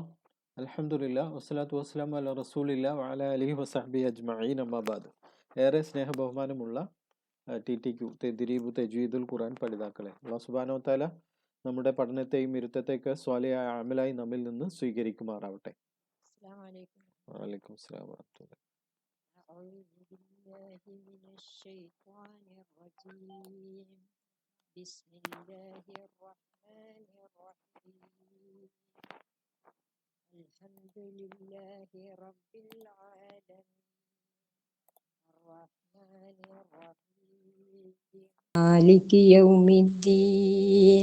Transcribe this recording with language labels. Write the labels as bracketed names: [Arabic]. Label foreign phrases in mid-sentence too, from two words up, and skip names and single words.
[Arabic] الحمد لله والصلاة والسلام على رسول الله وعلى آله وصحبه أجمعين أما بعد. [Malayalam] ഏറെ സ്നേഹബഹുമാനമുള്ള TTQ തദ്രീബ് തജ്വീദുൽ ഖുർആൻ പഠിതാക്കളെ, [Arabic] الله سبحانه وتعالى [Malayalam] നമ്മുടെ പഠനത്തെയും ഇരുത്തത്തെയൊക്കെ സ്വാലിഹായ അമലായി നമ്മിൽ നിന്ന് സ്വീകരിക്കുമാറാവട്ടെ. [Arabic] السلام عليكم. وعليكم السلام ورحمة الله. أعوذ بالله من الشيطان الرجيم. بسم الله الرحمن الرحيم. الحمد لله رب العالمين الرحمن الرحيم مالك يوم الدين.